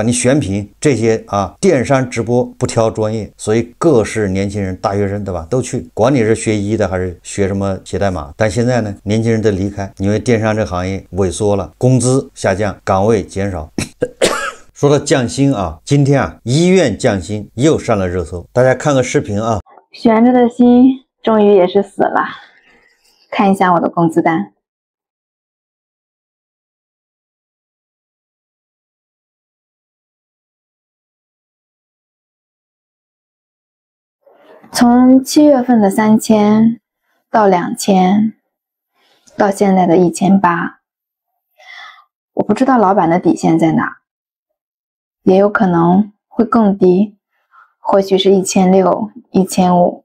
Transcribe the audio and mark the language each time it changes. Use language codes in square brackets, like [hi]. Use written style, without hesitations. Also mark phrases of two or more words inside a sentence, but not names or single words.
[zh] 你選品這些啊，電商直播不挑專業，所以各式年輕人、大學生，對吧？都去，管你是學醫的還是學什麼寫代碼。但現在呢，年輕人都離開，因為電商這個行業萎縮了，工資下降，崗位減少。說到降薪啊，今天啊，醫院降薪又上了熱搜，大家看個視頻啊。懸着的心終於也是死了。看一下我的工資單，從7月份的3000到2000，到現在的1800，我不知道老闆的底線在哪，也有可能會更低，或許是1600、1500。